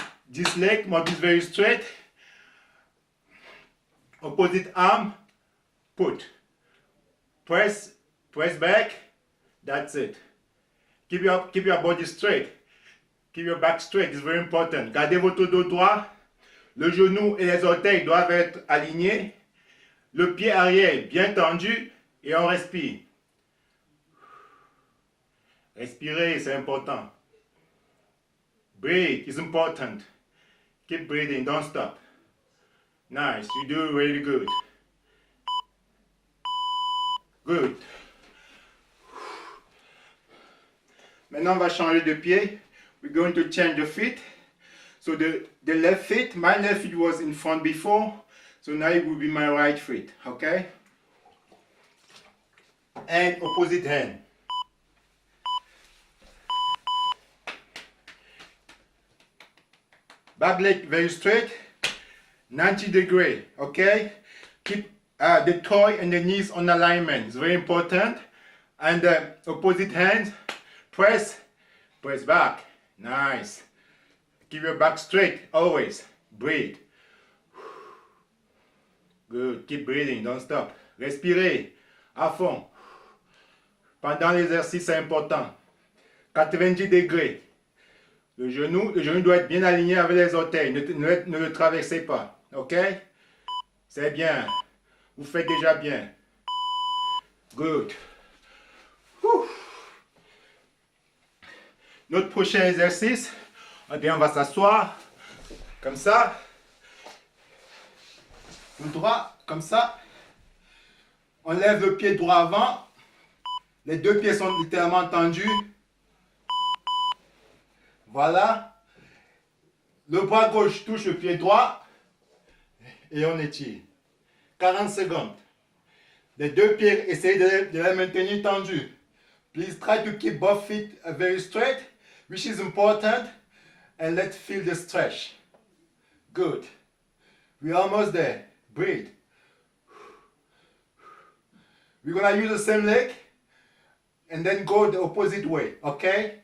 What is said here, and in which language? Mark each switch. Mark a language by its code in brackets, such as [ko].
[en] This leg must be very straight. Opposite arm, put. Press back. That's it. Keep your body straight. Keep your back straight. It's very important. [fr] Gardez votre dos droit. Le genou et les orteils doivent être alignés. Le pied arrière bien tendu et on respire. Respirer, c'est important. [en] Breathe is important. Keep breathing, don't stop. Nice, you do really good. Good. [fr] Maintenant, on va changer de pied. [en] We're going to change the feet. So the left foot, my left foot was in front before. So now it will be my right foot, okay? And opposite hand. Back leg very straight, 90 degrees, okay? Keep the toe and the knees on alignment, it's very important. And the opposite hand, press back, nice. Keep your back straight, always, breathe. Good, keep breathing, don't stop. [fr] Respirez à fond. Pendant l'exercice, c'est important. 90 degrés. Le genou doit être bien aligné avec les orteils. Ne le traversez pas. Ok? C'est bien. Vous faites déjà bien. Good. Whew. Notre prochain exercice, eh bien, on va s'asseoir comme ça. Tout droit, comme ça. On lève le pied droit avant. Les deux pieds sont littéralement tendus. Voilà. Le bras gauche touche le pied droit. Et on étire. 40 secondes. Les deux pieds, essayez de les maintenir tendus. [en] Please try to keep both feet very straight, which is important. And let's feel the stretch. Good. We're almost there. Breathe. We're gonna use the same leg and then go the opposite way, okay?